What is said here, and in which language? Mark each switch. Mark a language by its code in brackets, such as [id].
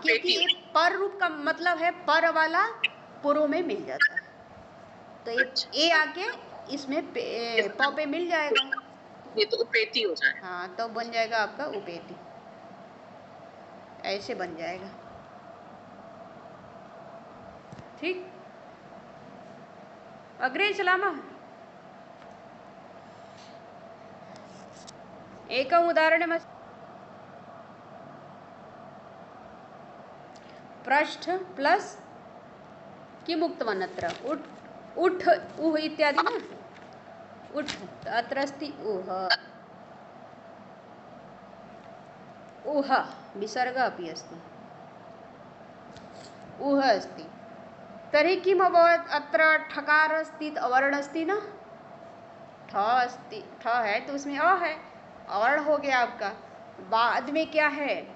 [hi] क्योंकि ये पर रूप का मतलब है पर वाला पुरो में मिल जाता है, तो ए आके इसमें प पे मिल जाएगा, ये तो उपेति हो जाए, हाँ, तो बन जाएगा आपका उपेति, ऐसे बन जाएगा, ठीक। [sa] अग्रे चलामः, एकम् उदाहरणमस्ति, पृष्ठ प्लस किम् उक्तवान् अत्र उठ उह इत्यादि न उठ अत्र अस्ति उह विसर्ग अपि अस्ति उह अस्ति तर्हि किम् अभवत् अत्र ठकार अस्ति अवर्ण अस्ति न ठ अस्ति [hi] ठ है तो उसमें अ है अवर्ण हो गया आपका बाद में क्या है